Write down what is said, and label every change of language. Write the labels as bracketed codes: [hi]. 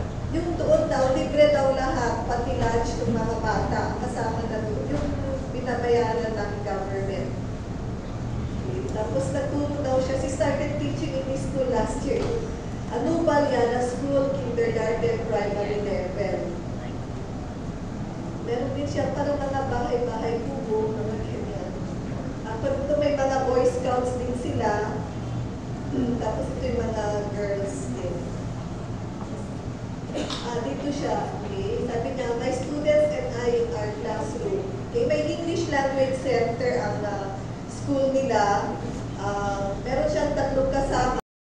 [tl] Yung doon daw, libre daw lahat, pati lunch ng mga bata. Kasama na doon yung binabayaran ng government. Okay. Tapos nagturo daw siya. [en] She started teaching in his school last year. Anupal Yala School, kindergarten, primary level. [tl] Meron din siya parang mga bahay-bahay kubo, mga ganyan. Pag ito may mga Boy Scouts din sila. Tapos ito yung mga girls din. Dito siya. Okay. Sabi niya, [en] my students and I in our classroom. [tl] Okay. May English Language Center ang school nila. Meron siyang 3 kasama.